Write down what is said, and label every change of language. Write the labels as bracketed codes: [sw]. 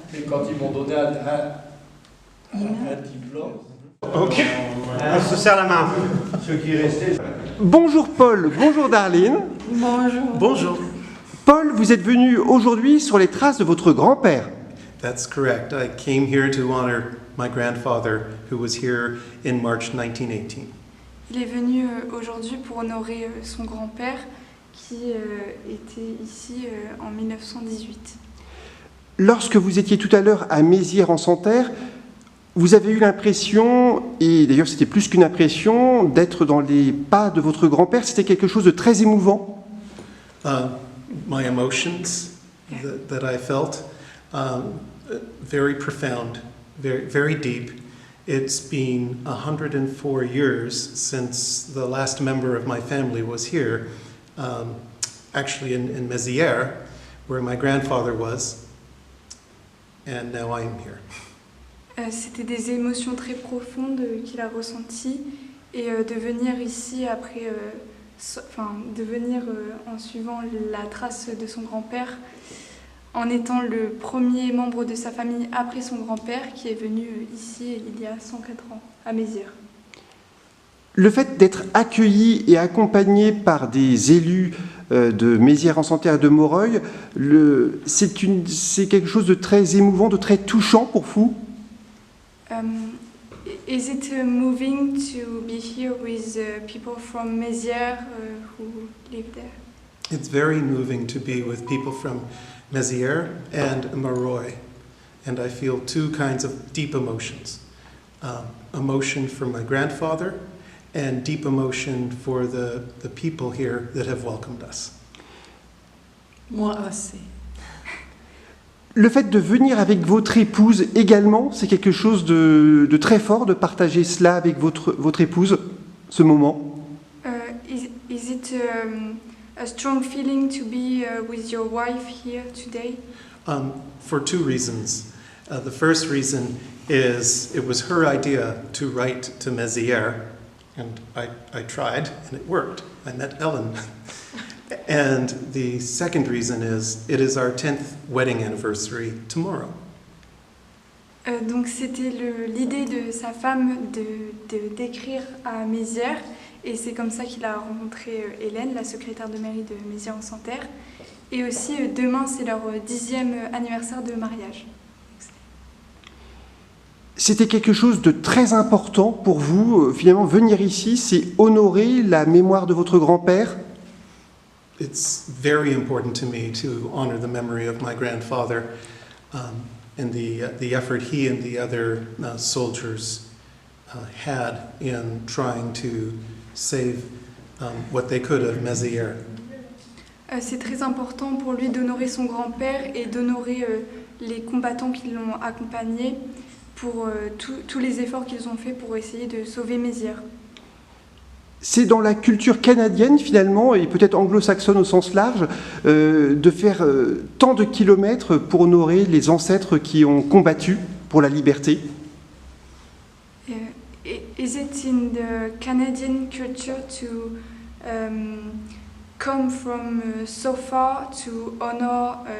[fr] Et quand ils m'ont donné un diplôme, Ok, on se serre la main. ce qui restait, Bonjour Paul, bonjour Darlene. Bonjour. Bonjour. Paul, vous êtes venu aujourd'hui sur les traces de votre grand-père. [en] That's correct. I came here to honor my grandfather who was here in March 1918. [fr] Il est venu aujourd'hui pour honorer son grand-père qui était ici en 1918. Lorsque vous étiez tout à l'heure à Mézières-en-Santerre, Vous avez eu l'impression, et d'ailleurs c'était plus qu'une impression, d'être dans les pas de votre grand-père. C'était quelque chose de très émouvant. [en] My emotions that I felt, very profound, very deep. It's been 104 years since the last member of my family was here, actually in Mézières, where my grandfather was, and now I am here. [fr] C'était des émotions très profondes qu'il a ressenties et de venir ici après, de venir en suivant la trace de son grand-père, en étant le premier membre de sa famille après son grand-père qui est venu ici il y a 104 ans, à Mézières. Le fait d'être accueilli et accompagné par des élus de Mézières-en-Santerre et de Moreuil, c'est quelque chose de très émouvant, de très touchant pour vous? [en] Is it moving to be here with people from Mézières who live there? It's very moving to be with people from Mézières and Moreuil, and I feel two kinds of deep emotions. Emotion for my grandfather and deep emotion for the people here that have welcomed us. [fr] Moi aussi. Le fait de venir avec votre épouse également, c'est quelque chose de très fort, de partager cela avec votre épouse, ce moment. [en] Is it a strong feeling to be with your wife here today? For two reasons. The first reason is it was her idea to write to Mézières, and I tried, and it worked. I met Ellen. And the second reason is it is our 10th wedding anniversary tomorrow. [fr] Donc c'était l'idée de sa femme d'écrire à Mézières, et c'est comme ça qu'il a rencontré Hélène, la secrétaire de mairie de Mézières-en-Santerre. Et aussi demain c'est leur 10e anniversaire de mariage. C'était quelque chose de très important pour vous. Finalement, venir ici, c'est honorer la mémoire de votre grand-père. [en] It's very important to me to honor the memory of my grandfather and the effort he and the other soldiers had in trying to save what they could of Mézières. [fr] C'est très important pour lui d'honorer son grand-père et d'honorer les combattants qui l'ont accompagné pour tous les efforts qu'ils ont faits pour essayer de sauver Mézières. C'est dans la culture canadienne, finalement, et peut-être anglo-saxonne au sens large, de faire tant de kilomètres pour honorer les ancêtres qui ont combattu pour la liberté. [en] Is it in the Canadian culture to come from so far to honor